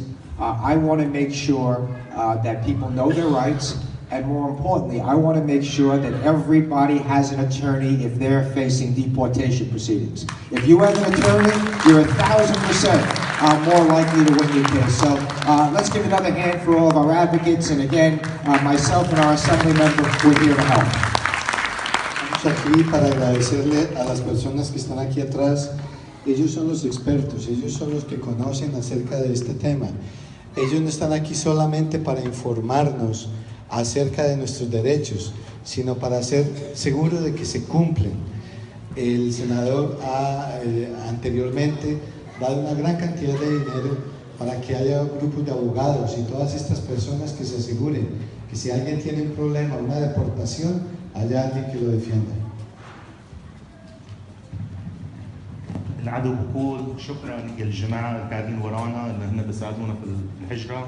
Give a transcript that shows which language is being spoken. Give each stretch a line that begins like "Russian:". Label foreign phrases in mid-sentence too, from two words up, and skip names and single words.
English: I want to make sure that people know their rights, and more importantly, I want to make sure that everybody has an attorney if they're facing deportation proceedings. If you have an attorney, you're 1,000% more likely to win your case. So let's give another hand for all of our advocates, and again, myself and our assembly member, we're here to help.
Spanish: Estamos aquí para agradecerle a las personas que están aquí atrás. Ellos son los expertos, ellos son los que conocen acerca de este tema. Ellos no están aquí solamente para informarnos acerca de nuestros derechos, sino para ser seguros de que se cumplen. El senador ha anteriormente dado una gran cantidad de dinero para que haya grupos de abogados y todas estas personas que se aseguren que si alguien tiene un problema, una deportación, haya alguien que lo defienda.
Arabic: العدو بقول شكرا للجماعه اللي قاعدين ورانا اللي هن بيساعدونا في الهجره.